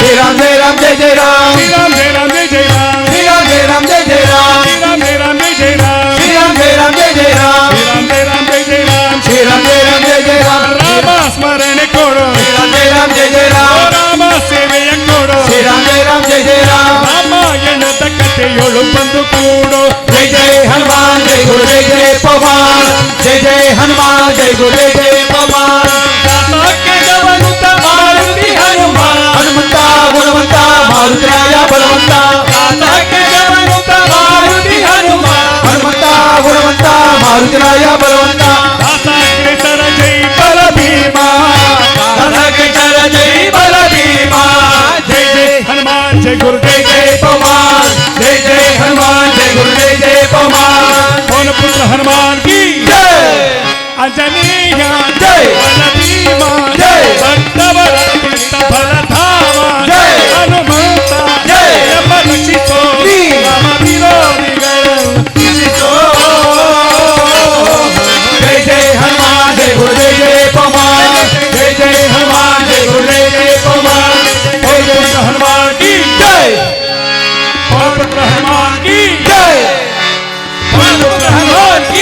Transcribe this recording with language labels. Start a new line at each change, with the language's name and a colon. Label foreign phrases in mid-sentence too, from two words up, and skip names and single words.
Hindi: राम जय राम जय जय राम श्री राम जय राम जय जय राम श्री राम जय राम जय जय राम श्री राम जय राम जय जय राम श्री राम जय राम जय जय राम श्री राम जय राम जय जय राम श्री राम जय राम जय जय राम
Kannada: ರಾಮ ಸ್ಮರಣೆ ಕೊಡು
Hindi: श्री राम जय राम जय जय राम
Kannada: ರಾಮ ಸೇವೆಯ ಕೊಡು
Hindi: श्री राम जय राम जय जय राम
Kannada: ರಾಮಾಯಣದ ಕಥೆಯೊಳು ಬಂದು ಕೂಡು
Hindi: जय जय हनुमान जय गुरु जय जय पवन जय जय हनुमान जय गुरु जय जय पवन
Kannada: ಸಾಕೆದವನುತ ಮಾರುತಿ ಹನುಮಾನ್ ಹನುಮಂತ ಗುಣವಂತ ಮಾರುತಿರಾಯ ಬಲವಂತ ಸಾಕೆದವನುತ ಮಾರುತಿ ಹನುಮಾನ್ ಹನುಮಂತ ಗುಣವಂತ ಮಾರುತಿರಾಯ ಬಲವಂತ ದಾಸಾಗ್ರೇಸರ ಜೈ ಬಲ ಭೀಮ ದಾಸಕೇತರ ಜೈ ಬಲ ಭೀಮ
Hindi: जय जय हनुमान जय गुरु जय जय पवन जय जय हनुमान जय गुरु जय जय पवन पवन पुत्र हनुमान की जय अंजनीय जय बल भीम जय
Kannada: ಭಕ್ತವರ ಚಿತ್ತ ಫಲಧಾಮ
Hindi: जय
Kannada: ಹನುಮಂತ
Hindi: जय
Kannada: ಎಂಬ ರಕ್ಷಿಸೋ ನೀ ರಾಮ ವಿರೋಧಿಗಳು
Hindi: जय जय हनुमान जय गुरु जय जय पवन जय जय हनुमान जय गुरु जय जय पवन पवन पुत्र हनुमान की जय पवन पुत्र हनुमान की जय पवन पुत्र हनुमान की